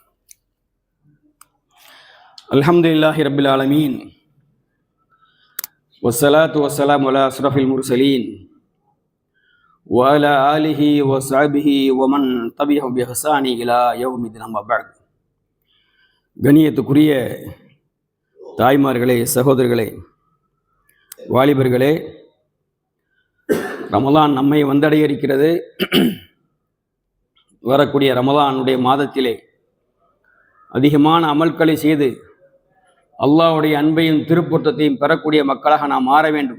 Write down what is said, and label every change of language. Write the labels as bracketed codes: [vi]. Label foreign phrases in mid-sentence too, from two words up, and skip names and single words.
[ar] الحمد لله رب العالمين. والصلاة والسلام على أشرف المرسلين وعلى آله وصحبه ومن تبعهم بإحسان إلى يوم الدين أما بعد. [ta] கண்ணியத்துக்குரிய தாய்மார்களே, சகோதரர்களே, வாலிபர்களே, ரமலான் நம்மை வந்தடைய இருக்கிறது. வரக்கூடிய ரமலானுடைய மாதத்திலே அதிகமான அமல்களை செய்து அல்லாஹ்வுடைய அன்பையும் திருப்பொருத்தத்தையும் பெறக்கூடிய மக்களாக நாம் மாற வேண்டும்.